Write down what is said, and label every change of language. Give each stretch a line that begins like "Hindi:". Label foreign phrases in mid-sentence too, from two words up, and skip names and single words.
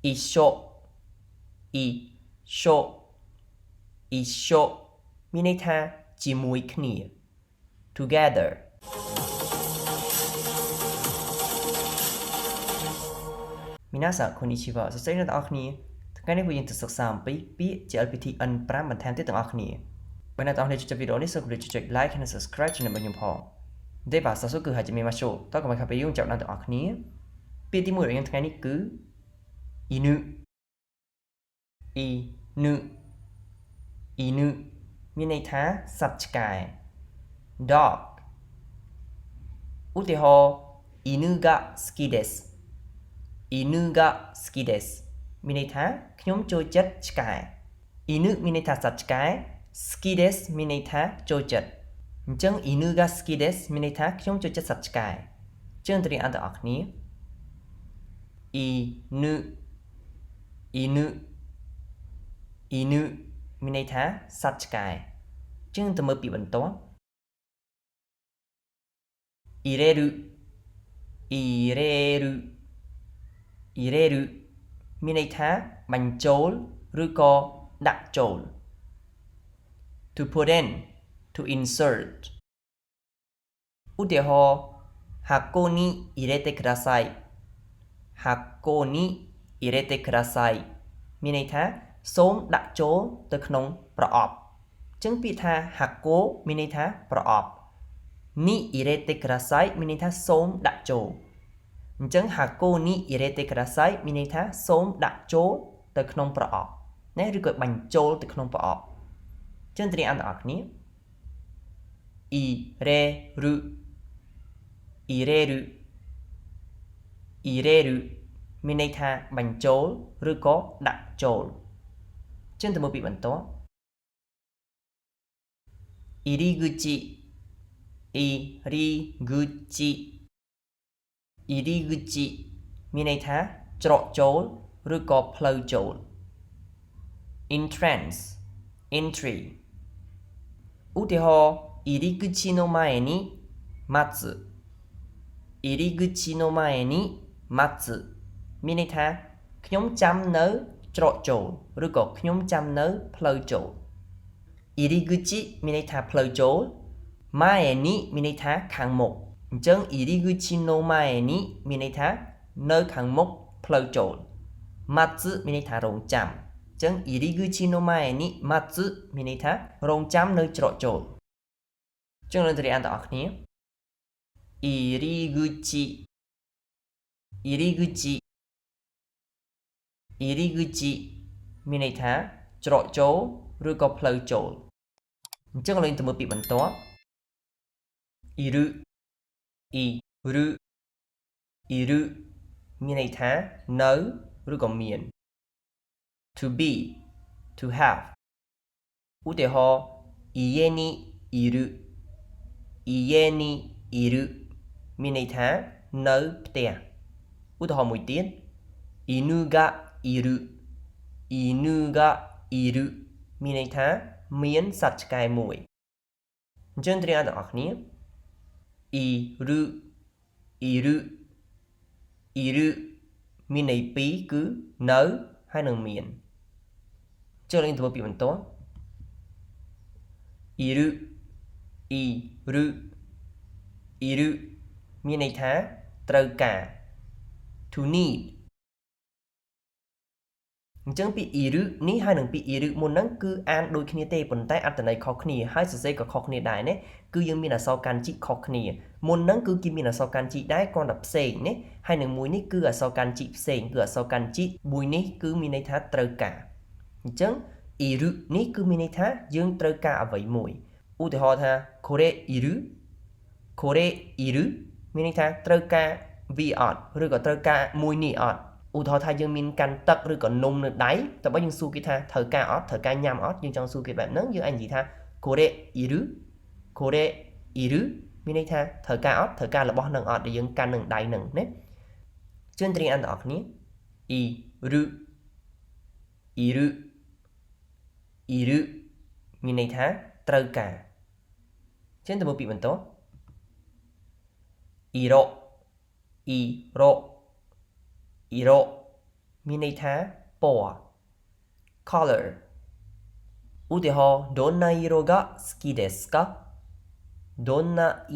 Japanese: 一緒一緒一緒
Khmer: មានន័យថាជាមួយគ្នា
Japanese: together 皆さんこんにちは
Khmer: សួស្តីអ្នកទាំងអស់គ្នាថ្ងៃនេះយើងនឹងសិក្សាអំពីពាក្យ JLPT N5 បន្ថែមទៀតទាំងអស់គ្នាបើអ្នកទាំងអស់គ្នាចូលចិត្តវីដេអូនេះសូមចុច like និង subscribe ជូនរបស់ខ្ញុំផង
Japanese: では早速始めましょう
Khmer: តើកុំឲ្យខាតពេលយើងចាប់ដល់ទាំងអស់គ្នាពាក្យទី1របស់យើងថ្ងៃនេះគឺ犬犬犬មានន័យថាសត្វឆ្កែ dog ឧទាហរណ៍
Japanese: 犬が好きです犬が好きです
Khmer: មានន័យថាខ្ញុំចូលចិត្តឆ្កែ犬មានន័យថាសត្វឆ្កែ
Japanese: 好きです
Khmer: មានន័យថាចូលចិត្តអញ្ចឹង
Japanese: 犬が好きです
Khmer: មានន័យថាខ្ញុំចូលចិត្តសត្វឆ្កែជើងទៅរៀនអន្តរគ្នា
Japanese: 犬犬犬
Khmer: មានន័យថាសត្វឆ្កែជើងទៅមើលពីបន្ទាប់
Japanese: 入れる入れる入れる
Khmer: មានន័យថាបញ្ចូលឬក៏ដាក់ចូល
English: to put in to insert
Japanese: ឧទាហរណ៍箱に入れてください箱に入れてください
Khmer: មានន័យថា សូមដាក់ចូលទៅក្នុងប្រអប់អញ្ចឹងពាក្យថា箱មានន័យថាប្រអប់
Japanese: に入れてください
Khmer: មានន័យថាសូមដាក់ចូលអញ្ចឹង
Japanese: 箱に入れてください
Khmer: មានន័យថាសូមដាក់ចូលទៅក្នុងប្រអប់ណាឬក៏បញ្ចូលទៅក្នុងប្រអប់ចឹងត្រៀមអន្តរគ្នា
Japanese: 入れる入れる入れる
Khmer: មានន័យថាបញ្ចូលឬក៏ដាក់ចូលចឹងទៅមើលពីបន្ទាប់
Japanese: 入り口入り口入り口
Khmer: មានន័យថាច្រកចូលឬក៏ផ្លូវចូល
English: entrance entry
Khmer: ឧទាហរណ៍
Japanese: 入り口の前に待つ入り口の前に待つ
Khmer: មានន័យថាខ្ញុំចាំនៅច្រកចូលឬក៏ខ្ញុំ ចាំនៅផ្លូវចូល入り口មានន័យថាផ្លូវចូល前にមានន័យថាខាងមុខអញ្ចឹង
Japanese: 入り口の前に
Khmer: មានន័យថានៅខាងមុខផ្លូវចូល待つមានន័យថារងចាំអញ្ចឹង
Japanese: 入り口の前に待つ
Khmer: មានន័យថារងចាំនៅច្រកចូលអញ្ចឹងយើងទៅរៀនអន្តរគ្នា入り口
Japanese: 入り口入り口
Khmer: មានន័យថាច្រកចូលឬក៏ផ្លូវចូលអញ្ចឹងយើងទៅមើលពីបន្ទាប់
Japanese: いるいるいる
Khmer: មានន័យថានៅឬក៏មាន
English: to be to have
Khmer: ឧទាហរណ៍
Japanese: 家にいる家にいる
Khmer: មានន័យថានៅផ្ទះឧទាហរណ៍មួយទៀត
Japanese: 犬がいる犬がいる
Khmer: មានន័យថាមានសត្វឆ្កែមួយអញ្ចឹងត្រៀមទាំងអស់គ្នា
Japanese: いるいるいる
Khmer: មានន័យពីរគឺនៅហើយនឹងមានចូលលេងទៅពីបន្ទាប់
Japanese: いるいるいる
Khmer: មានន័យថាត្រូវការ
English: to need
Khmer: អញ្ចឹងពីអ៊ីរឹនេះហើយនឹងពីអ៊ីរឹមុនហ្នឹងគឺអានដូចគ្នាទេប៉ុន្តែអត្ថន័យខុសគ្នាហើយសរសេរក៏ខុសគ្នាដែរណាគឺយើងមានអក្សរកាន់ជីខុសគ្នាមុនហ្នឹងគឺគេមានអក្សរកាន់ជី ដែរគ្រាន់តែផ្សេងណាហើយនឹងមួយនេះគឺអក្សរកាន់ជីផ្សេងគឺអក្សរកាន់ជីមួយនេះគឺមានន័យថាត្រូវការអញ្ចឹងអ៊ីរឹនេះគឺមានន័យថាយើងត្រូវ ការអ្វីមួយឧទាហរណ៍ថា
Japanese: これいるこれいる
Khmer: មានន័យថាត្រូវការវាអត់ឬក៏ត្រូវ ការមួយនេះអត់ឧទាហរណ៍ថាយើងមានកាន់ទឹកឬក៏នំនៅដៃតែបើយើងសួរគេថាត្រូវការអត់ត្រូវការញ៉ាំអត់យើងចង់សួរគេបែបហ្នឹងយើងអាចនិយាយថា
Japanese: これいるこれいる
Khmer: មានន័យថាត្រូវការអត់ត្រូវការរបស់នឹងអត់ដែលយើងកាន់នឹងដៃហ្នឹងណាជឿនត្រៀមអន្តរគ្នា
Japanese: いるいるいる
Khmer: មានន័យថាត្រូវការជឿនទៅមើលពីបន្ទាប់
Japanese: 色色色
Khmer: មានន័យថាពណ៌
Japanese: color ឧទាហរណ៍どんな色が好きですかどんな色